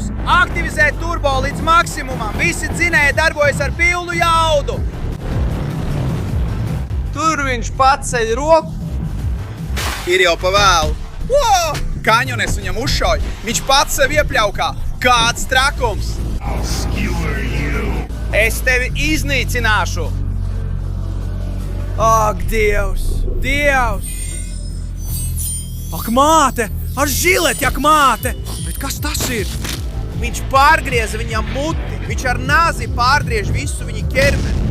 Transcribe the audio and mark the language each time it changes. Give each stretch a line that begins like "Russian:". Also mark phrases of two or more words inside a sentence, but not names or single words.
Latvian: Aktivizē turbo līdz maksimumam! Visi dzinēji darbojas ar pilnu jaudu! Tur viņš paceļ roku! Ir jau pa vēlu! Kaņones viņam uzšauj! Viņš pats sev iepļaukā! Kāds trakums!
English: I'll skewer you.
Latvian: Es tevi iznīcināšu! Ak, Dievs! Dievs! Ak, māte! Ar žileti, ak, māte! Bet kas tas ir? Viņš pārgrieza viņam muti. Viņš ar nāzi pārgriež visu viņa ķermeni.